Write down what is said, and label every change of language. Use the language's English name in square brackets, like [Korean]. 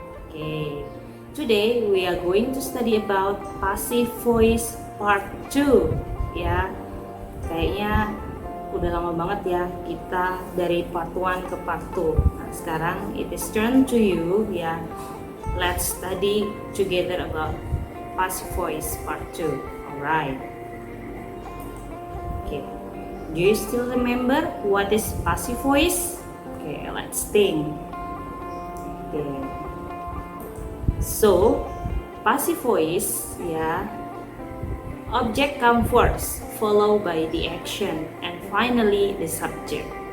[English] Okay, today we are going to study about passive voice part 2. [Indonesian] Ya, kayaknya udah lama banget ya kita dari part 1 ke part 2. Nah, sekarang [English] it is turn to you ya. Let's study together about passive voice part 2. Alright. Okay. Do you still remember what is passive voice? Okay, let's think. Okay. So, passive voice, object come first, followed by the action, and finally the subject.